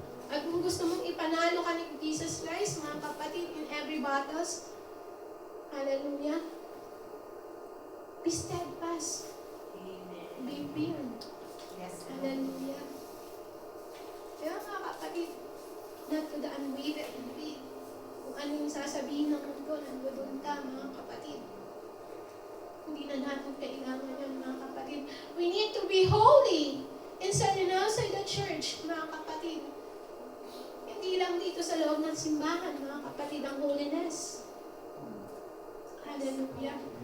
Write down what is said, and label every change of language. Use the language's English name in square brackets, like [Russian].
[Filipino] At kung gusto mong ipanalo ka ni Jesus Christ, mga kapatid, [English] in every battles, [Filipino] hallelujah, [English] be steadfast. Be firm. Hallelujah. [Filipino] Kaya mga kapatid, [English] not to the unwavering faith. [Filipino] Kung ano yung sasabihin ng mundo, nandoon ka, mga kapatid. Hindi na natin kailangan yan, mga kapatid. [English] We need to be holy inside and outside the church, [Filipino] mga kapatid. Hindi lang dito sa loob ng simbahan, mga kapatid, ang holiness. Hallelujah.